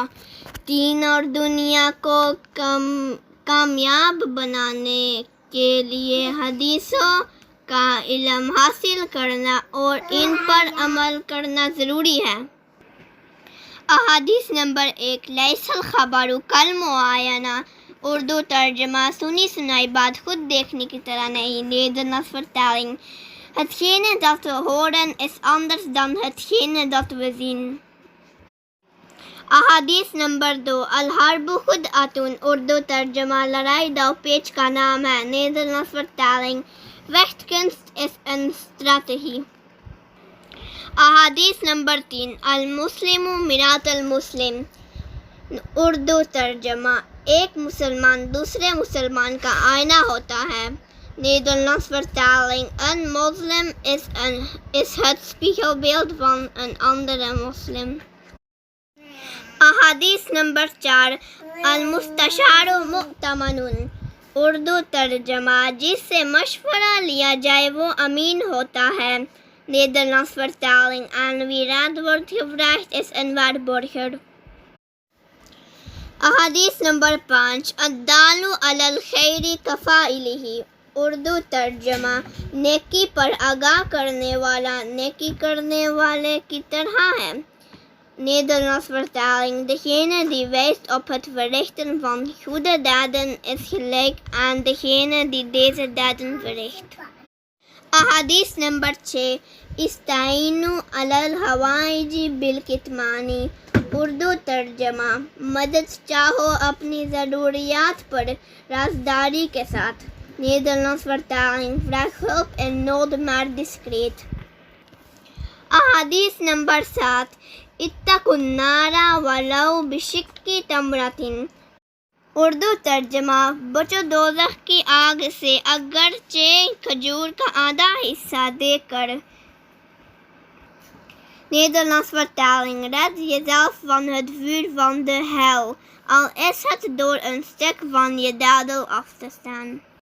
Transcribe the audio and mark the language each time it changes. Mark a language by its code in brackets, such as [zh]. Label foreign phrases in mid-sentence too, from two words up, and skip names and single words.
[ur] دین اور دنیا کو کامیاب بنانے کے لیے حدیثوں کا علم حاصل کرنا اور ان پر عمل کرنا ضروری ہے۔ احادیث نمبر 1، [ar] لیس الخبر کالمعاینہ، [ur] اردو ترجمہ سنی سنائی بات خود دیکھنے کی طرح نہیں۔ [nl] Nederlands vertaling. Hetgene dat we horen is anders dan hetgene dat we zien. [ur] احادیث نمبر 2، [ar] الحرب خدعۃ، [ur] اردو ترجمہ لڑائی دو پیچ کا نام ہے۔ [nl] Nederlands vertaling. Vechtkunst is een strategie. [ur] احادیث نمبر 3، [ar] المسلم مرآۃ المسلم، [ur] اردو ترجمہ ایک مسلمان دوسرے مسلمان کا آئینہ ہوتا ہے۔ [nl] Nederlands vertaling. Een moslim is het spiegelbeeld van een andere moslim. [ur] احادیث نمبر 4، [ar] المستشار مؤتمن، [ur] اردو ترجمہ جس سے مشورہ لیا جائے وہ امین ہوتا ہے۔ [nl] Nederlands vertaling. En wie raad wordt gevraagd is een waarborger. [ur] احادیث نمبر 5، [ar] الدال علی الخیر کفاعلہ، [ur] اردو ترجمہ نیکی پر آگاہ کرنے والا نیکی کرنے والے کی طرح ہے۔ [nl] Nederlands vertaling. Degene die wijst op het verrichten van goede daden is gelijk aan degene die deze daden verricht. [ur] احادیث نمبر 6، [ar] استعینوا علی الحوائج بالکتمان، [ur] اردو ترجمہ مدد چاہو اپنی ضروریات پر رازداری کے ساتھ۔ [nl] Nederlands vertaling. Vraag hulp en nood maar discreet. [ur] احادیث نمبر 7، [ar] اتقوا النار ولو بشق تمرۃ، [ur] اردو ترجمہ بچو دوزخ کی آگ سے اگرچہ کھجور کا آدھا حصہ دے کر۔ [nl] Nederlands vertaling. Red jezelf van het vuur van de hel, al is het door een stuk van je dadel af te staan.